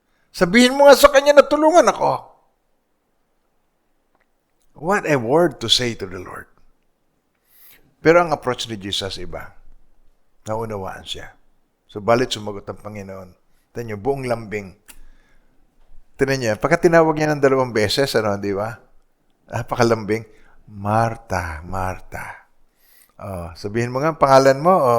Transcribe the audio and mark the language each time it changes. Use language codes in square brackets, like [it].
[tl] Sabihin mo nga sa kanya na tulungan ako. [en] What a word to say to the Lord. [tl] Pero ang approach ni Jesus iba. Naunawaan siya. So, balit sumagot ang Panginoon. Tinan nyo, buong lambing. Tinan nyo, pagka tinawag niya ng 2 beses, di ba? Pakalambing, Marta, Marta. Sabihin mo nga ang pangalan mo.